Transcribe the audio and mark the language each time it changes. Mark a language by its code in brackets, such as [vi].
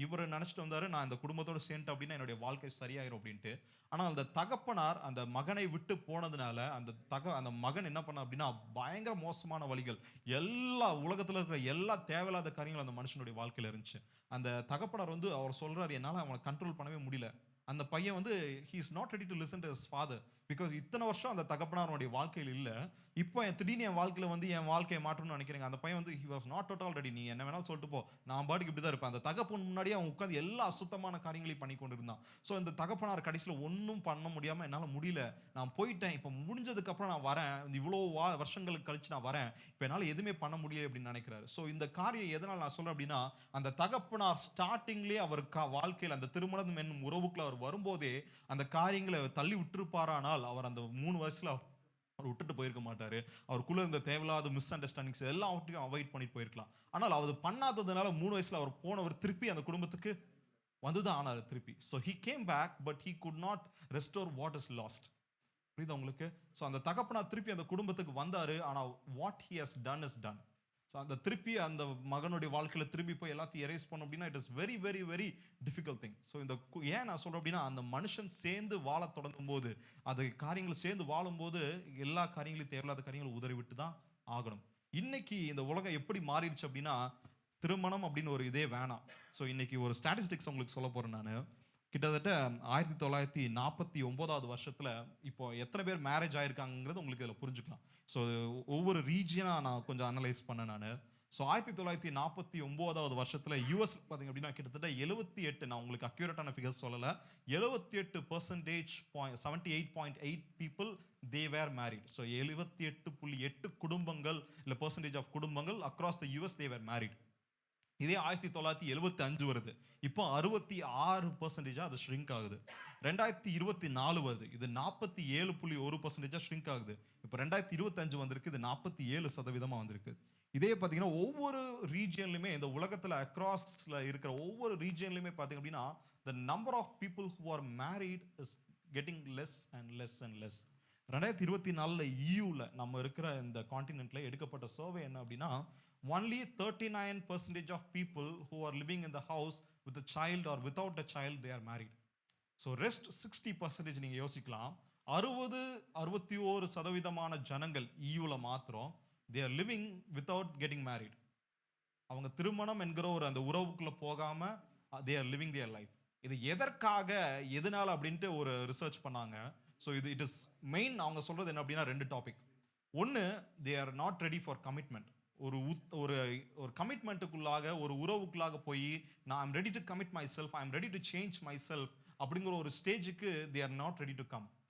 [ta] இவர் நினைச்சிட்டு வந்தாரு நான் இந்த குடும்பத்தோட சேர்ந்து அப்படின்னா என்னுடைய வாழ்க்கை சரியாயிரும் அப்படின்ட்டு. ஆனா அந்த தகப்பனார் அந்த மகனை விட்டு போனதுனால அந்த மகன் என்ன பண்ண அப்படின்னா பயங்கர மோசமான வழிகள், எல்லா உலகத்துல இருக்கிற எல்லா தேவையில்லாத காரியங்கள் அந்த மனுஷனுடைய வாழ்க்கையில இருந்துச்சு. அந்த தகப்பனார் வந்து அவர் சொல்றாரு என்னால அவனை கண்ட்ரோல் பண்ணவே முடியல. அந்த பையன் வந்து [en] he is not ready to listen to his father because [ta] இத்தனை வருஷம் அந்த தகப்பனாருடைய வாழ்க்கையில் இல்ல. இப்போ திடீர்னு என் வாழ்க்கையில வந்து என் வாழ்க்கையை மாற்றணும்னு நினைக்கிறேங்க. அந்த பையன் வந்து [en] he was not at all ready. [ta] நீ என்ன வேணாலும் சொல்லிட்டு போ, நான் பாட்டுக்கு இப்படி தான் இருப்பேன். அந்த தகப்பன் முன்னாடியே அவன் உட்கார்ந்து எல்லா அசுத்தமான காரியங்களையும் பண்ணி கொண்டு இருந்தான். ஸோ இந்த தகப்பனார் கடைசியில் ஒன்றும் பண்ண முடியாம என்னால முடியல, நான் போயிட்டேன், இப்போ முடிஞ்சதுக்கு அப்புறம் நான் வரேன், இவ்வளோ வருஷங்களுக்கு கழிச்சு நான் வரேன், இப்போ என்னால் எதுவுமே பண்ண முடியல அப்படின்னு நினைக்கிறாரு. ஸோ இந்த காரியம் எதனால் நான் சொல்றேன் அப்படின்னா அந்த தகப்பனார் ஸ்டார்டிங்லேயே அவர் வாழ்க்கையில் அந்த திருமணம் என்னும் உறவுக்குள்ள அவர் வரும்போதே அந்த காரியங்களை தள்ளி விட்டுருப்பாரானால் அவர் அந்த 3 வயசுல அவர் விட்டுட்டு போயிருக்க மாட்டாரு. அவருக்குள்ள இந்த தேவையில்லாத மிஸ் அண்டர்ஸ்டாண்டிங்ஸ் எல்லாவற்றையும் அவாய்ட் பண்ணிட்டு போயிருக்கலாம். ஆனால் அவர் பண்ணாததுனால 3 வயசுல அவர் போனவர் திருப்பி அந்த குடும்பத்துக்கு வந்துதான் ஆனார் திருப்பி. [en] So he came back but he could not restore what is lost. [ta] புரியுதா உங்களுக்கு? ஸோ அந்த தகப்பனார் திருப்பி அந்த குடும்பத்துக்கு வந்தாரு. [en] ஆனா what he has done is done. [ta] So அந்த திருப்பி அந்த மகனுடைய வாழ்க்கையில திரும்பி போய் எல்லாத்தையும் எரேஸ் பண்ணோம் அப்படின்னா [en] It is very very very difficult thing. [ta] So இந்த ஏன் நான் சொல்றேன் அப்படின்னா அந்த மனுஷன் சேர்ந்து வாழ தொடங்கும் போது அது காரியங்கள் சேர்ந்து வாழும்போது எல்லா காரியங்களையும் தேவையில்லாத காரியங்களை உதறி விட்டு தான் ஆகணும். இன்னைக்கு இந்த உலகம் எப்படி மாறிடுச்சு அப்படின்னா திருமணம் அப்படின்னு ஒரு இதே வேணாம். ஸோ இன்னைக்கு ஒரு ஸ்டாட்டிஸ்டிக்ஸ் உங்களுக்கு சொல்ல போறேன் நான். கிட்டத்தட்ட 1949 வருஷத்துல இப்போ எத்தனை பேர் மேரேஜ் ஆயிருக்காங்கிறது உங்களுக்கு இதில் புரிஞ்சுக்கலாம். ஸோ ஒவ்வொரு ரீஜியனா நான் கொஞ்சம் அனலைஸ் பண்ணேன் நான். ஸோ 1949 வருஷத்துல யூஎஸ் பார்த்தீங்க அப்படின்னா கிட்டத்தட்ட 78, நான் உங்களுக்கு அக்யூரேட்டான ஃபிகர்ஸ் சொல்லலை, 78% 78.8 [en] People they were married. So 78.8 [ta] குடும்பங்கள் இல்லை [en] Percentage of குடும்பங்கள் across the US they were married. [ta] இதே 1975 வருது, இப்போ 66% அது ஷ்ரிங்க் ஆகுது. 2024 வருது, இது 47.1% ஷ்ரிங்க் ஆகுது. இப்போ இப்போ 2025 வந்திருக்கு, இது 47% வந்திருக்கு. இதே பார்த்தீங்கன்னா ஒவ்வொரு ரீஜியன்லையுமே இந்த உலகத்தில் அக்ராஸ்ல இருக்கிற ஒவ்வொரு ரீஜியன்லையுமே பார்த்தீங்க அப்படின்னா [en] the number of people who are married is getting less and less and less. [ta] 2024 EUல நம்ம இருக்கிற இந்த கான்டினென்ட்ல எடுக்கப்பட்ட சர்வே என்ன அப்படின்னா [en] only 39% of people who are living in the house with a child or without a child they are married. So rest 60% [ta] நீங்க யோசிக்கலாம். 61% ஜனங்கள் EUல மாத்திரம் [en] they are living without getting married. [ta] அவங்க திருமணம் என்கிற ஒரு அந்த உறவுக்குள்ள போகாம [en] they are living their life. [ta] இது எதற்காக எதனால அப்படின்ட்டு ஒரு ரிசர்ச் பண்ணாங்க. [en] so it is main [ta] அவங்க சொல்றது என்ன அப்படின்னா [en] 2 topic. ஒன்று, they are not ready for commitment. [ta] ஒரு ஒரு ஒரு கமிட்மெண்ட்டுக்குள்ளாக ஒரு உறவுக்குள்ளாக போய் நான் [en] I'm ready to commit myself, I'm ready to change myself [ta] அப்படிங்கிற ஒரு ஸ்டேஜுக்கு [en] They are not ready to come.